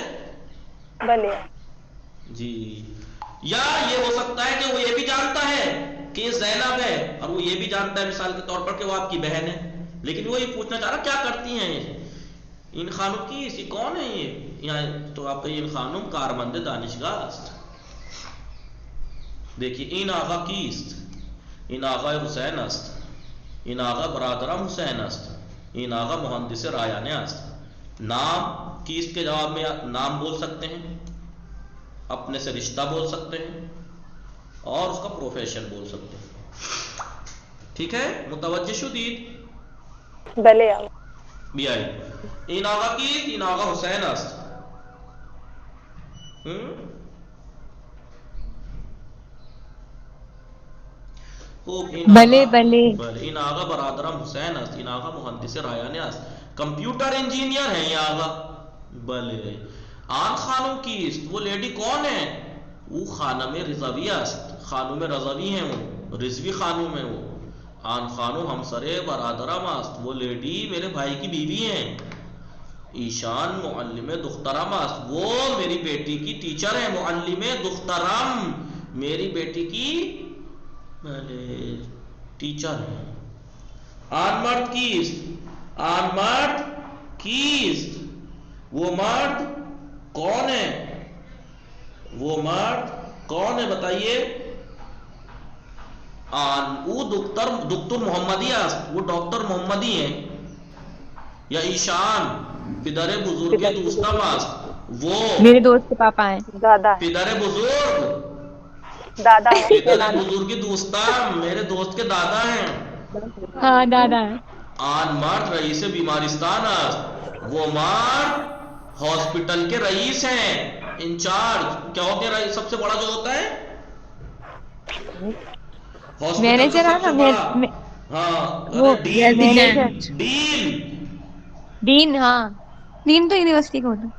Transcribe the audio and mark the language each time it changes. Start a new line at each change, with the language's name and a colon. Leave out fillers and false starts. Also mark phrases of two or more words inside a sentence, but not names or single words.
Persian: بلے
Urdu: جی. یا یہ ہو سکتا ہے کہ وہ یہ بھی جانتا ہے کہ یہ زینب ہے، اور وہ یہ بھی جانتا ہے مثال کے طور پر کہ وہ آپ کی بہن ہے، لیکن وہ یہ پوچھنا چاہ رہا کیا کرتی ہیں ان خانم کی، اسی کون ہے یہ، تو آپ کا
Persian: ان خانم کارمند دانشگاه است. دیکھیے این آقا کیست، این آقا حسین است، این آقا برادرم حسین است، این آقا مهندس رایانه است.
Urdu: نام کیست کے جواب میں نام بول سکتے ہیں، اپنے سے رشتہ بول سکتے ہیں، اور اس کا پروفیشن بول سکتے ہیں. ٹھیک ہے
Persian: متوجہ شدید. بلے بھی آئی. این آقا کیست، این آقا حسین است. بلے بلے این آقا برادرم حسین است، این آقا مهندس رایانه است،
Urdu: کمپیوٹر انجینئر ہیں یہ آقا.
Persian: بلے. آن خانم کیست،
Urdu: وہ لیڈی کون ہے، وہ
Persian: خانم رضوی است،
Urdu: خانم رضوی ہیں، وہ رضوی خانم ہے وہ.
Persian: آن خانم ہمسر برادرم است،
Urdu: وہ لیڈی میرے بھائی کی بیوی ہیں.
Persian: ایشان معلم دخترم است،
Urdu: وہ میری بیٹی کی ٹیچر ہے.
Persian: معلم دخترم
Urdu: میری بیٹی کی ٹیچر ہے.
Persian: آن مرد کیست، آن مرد کیست،
Urdu: وہ مرد کون ہے، وہ مرد کون ہے بتائیے.
Persian: آن وہ دکتر محمدی است،
Urdu: وہ ڈاکٹر محمدی ہیں.
Persian: یا ایشان پدر بزرگ دوستم است،
Urdu: وہ میرے دوست کے پاپا ہیں. دادا
Persian: پدر بزرگ
Urdu: دادا
Persian: پدر بزرگ دوستم
Urdu: میرے دوست کے دادا ہیں. ہاں دادا ہیں. آن مرد رئیس بیمارستان است، وہ مرد ہاسپٹل کے رئیس ہیں، انچارج. کیا ہوتے ہیں رئیس؟ سب سے بڑا جو ہوتا ہے ہاسپٹل مینیجر کا ہے سب سے نا، بڑا. ہاں وہ ڈین. مینیجر، ڈین ڈین. ہاں ڈین تو یونیورسٹی کا ہوتا ہے.